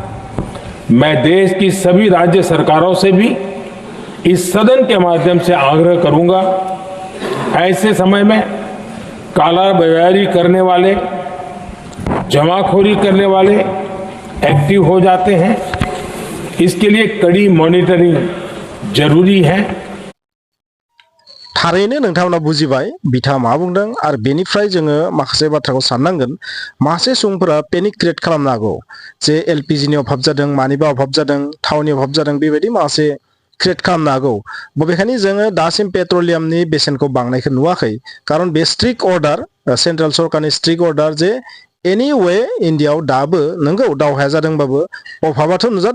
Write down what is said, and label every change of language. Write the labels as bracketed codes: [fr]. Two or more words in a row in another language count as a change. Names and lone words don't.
[hi] मैं देश की सभी राज्य सरकारों से भी इस सदन के माध्यम से आग्रह करूंगा, ऐसे समय में कालाबाजारी करने वाले, जमाखोरी करने वाले एक्टिव हो जाते हैं। इसके लिए कड़ी मॉनिटरिंग जरूरी है। [brx] थारैनो नोंथांमोना बुजिबाय बिथाङा मा बुंदों आरो बेनिफ्राय जोङो माखासे बाथ्राखौ साननांगोन। माखासे सुबुंफोरा [en] panic create [brx] खालामनो हागौ जे एलपिजिनि अभाब जादों, मानिबा अभाब जादों, थावनि अभाब जादों, बेबायदि माखासे क्रिएट खालामनो हागौ। बबेखानि जोङो दासिम पेट्रलियामनि बेसेनखौ बांनायखौ नुवाखै, खारन बे [en] strict order, [brx] सेन्ट्रेल सरकारनि [en] strict order [brx] जे एनिवे इन्डियायाव दाबो नंगौ दावहाया जादोंबाबो अभाबाथ' नुजादों।